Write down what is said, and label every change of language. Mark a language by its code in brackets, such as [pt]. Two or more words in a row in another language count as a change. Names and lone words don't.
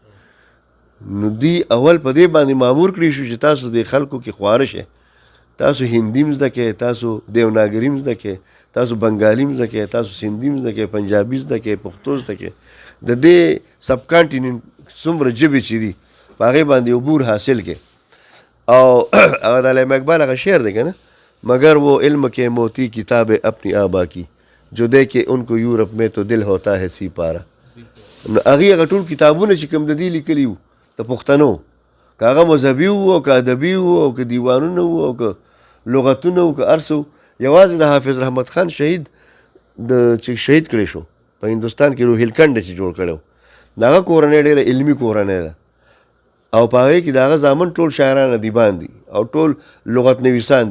[ps] نو دوی اول په دې باندې مامور کړي شو چې تاسو د خلکو کې خواره شئ، تاسو هندي هم زده کړئ، تاسو دیوناګري هم زده کړئ، تاسو بنګالي هم زده کړئ، تاسو سندي هم زده کړئ، پنجابي زده کړئ، پښتو زده کړئ. د دې سب کانټیننټ څومره ژبې چې دي په هغې باندې عبور حاصل کړئ. او هغه د علامه اقبال هغه شعر دی که نه، [ur] مگر وہ علم کے موتی کتاب اپنی آبا کی جو دیکھے ان کو یورپ میں تو دل ہوتا ہے سی پارا. [ps] نو هغې هغه ټول کتابونه چې کوم د دې لیکلي وو د پښتنو، که هغه مذهبي وو او که ادبي وو او که دیوانونه وو او که لغتونه وو که هر څه وو، یوازې د حافظ رحمت خان شهید چې شهید کړی شو په هندوستان کې روهیلکنډ چې جوړ کړی و، د هغه کورنۍ ډېره علمي کورنۍ ده او په هغې کې د هغه زامن ټول شاعران ادیبان دي او ټول لغت نویسان دي.